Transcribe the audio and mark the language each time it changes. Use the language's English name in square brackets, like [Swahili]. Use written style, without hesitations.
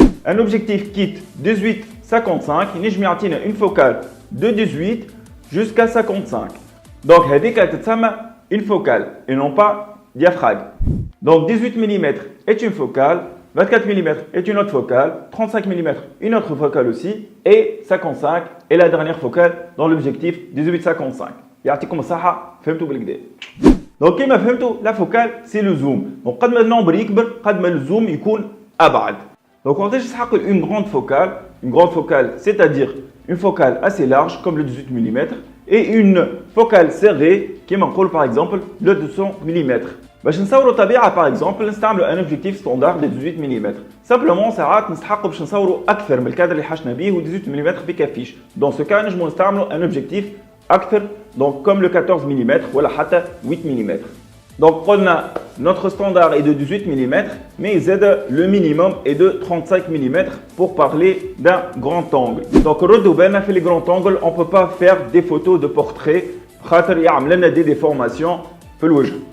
[French] Un objectif kit 18-55 [Arabic] ينجم يعطينا [French] une focale de 18 jusqu'à 55. Donc, [Arabic] هذيك تتسمى [French] une focale et non pas diaphragme. Donc, 18 mm est une focale, 24 mm est une autre focale, 35 mm une autre focale aussi, et 55 est la dernière focale dans l'objectif 18-55. [Arabic] يعطيكم الصحة فهمتوا بالكدا. [French] Donc [Arabic] كما فهمتوا [French] la focale c'est le zoom. [Arabic] Donc قد ما النومبر يكبر قد ما الزوم يكون أبعد. [French] Donc [Arabic] وقتاش تسحق [French] une grande focale c'est-à-dire une focale assez large comme le 18 mm et une focale serrée [Arabic] كما نقول [French] par exemple le 200 mm. [Arabic] باش نصوروا طبيعه [French] par exemple [Arabic] نستعملوا [French] un objectif standard de 18 mm. [Arabic] Simplement ساعات نستحقوا باش نصوروا اكثر من الكادر اللي حشنا به و 18 mm ما يكفيش. [French] Dans ce cas [Arabic] نجموا نستعملوا [French] un objectif [Arabic] اكثر [French] donc comme le 14 mm [Arabic] ولا حتى [French] 8 mm. Donc قلنا notre standard est de 18 mm mais le minimum est de 35 mm pour parler d'un grand angle. Donc [Arabic] ردوا بالنا في [French] les grands angles on peut pas faire des photos de portrait [Arabic] خاطر يعمل لنا [French] des déformations [Arabic] في الوجه.